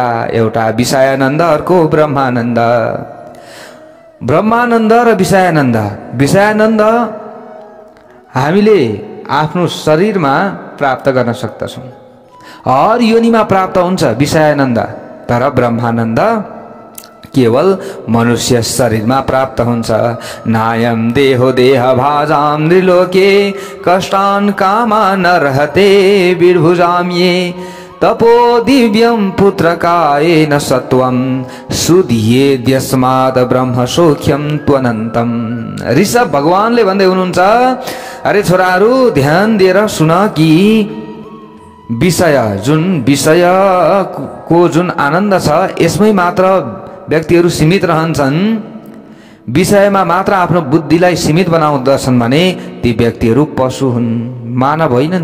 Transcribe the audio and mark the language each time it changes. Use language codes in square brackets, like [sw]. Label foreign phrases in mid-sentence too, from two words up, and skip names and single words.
[ne] एउटा विषयानन्द, अर्को ब्रह्मानन्द। ब्रह्मानन्द र विषयानन्द। विषयानन्द हामीले आफ्नो शरीरमा प्राप्त गर्न सक्दछौँ, हर योनिमा प्राप्त हुन्छ विषयानन्द। तर ब्रह्मानन्द केवल मनुष्य शरीरमा प्राप्त हुन्छ। [sa] नायम देहो देह भाजाम नृलोके कष्टान कामा न रहते विर्भुजाम ये तपो दिव्यम पुत्रकायेन सत्वम सुधियेद्यस्मात् ब्रह्म सौख्यम त्वनन्तम। [ne] ऋषभ भगवानले भन्दै हुनुहुन्छ, अरे छोराहरू, ध्यान दिएर सुन कि विषय को जुन आनन्द छ, यसमै मात्र व्यक्तिहरू सीमित रहन्छन्। विषयमा मात्र आफ्नो बुद्धिलाई सीमित बनाउँदछन् भने ती व्यक्तिहरू पशु हुन्, मानव होइनन्।